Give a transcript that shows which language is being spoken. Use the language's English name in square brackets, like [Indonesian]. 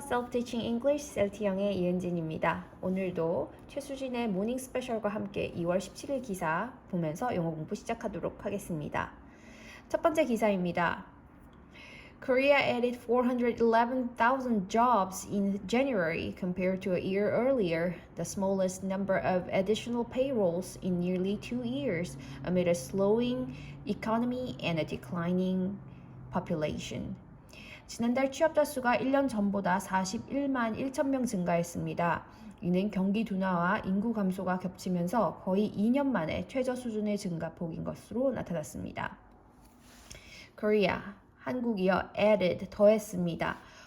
[Korean] Self-Teaching English 셀티영의 이은진입니다. 오늘도 최수진의 모닝 스페셜과 함께 2월 17일 기사 보면서 영어 공부 시작하도록 하겠습니다. 첫 번째 기사입니다. [English] Korea added 411,000 jobs in January compared to a year earlier, the smallest number of additional payrolls in nearly 2 years, amid a slowing economy and a declining population. [Korean] 지난달 취업자 수가 1년 전보다 41만 1천 명 증가했습니다. 이는 경기 둔화와 인구 감소가 겹치면서 거의 2년 만에 최저 수준의 증가폭인 것으로 나타났습니다. Korea, 한국이요, added, 더했습니다.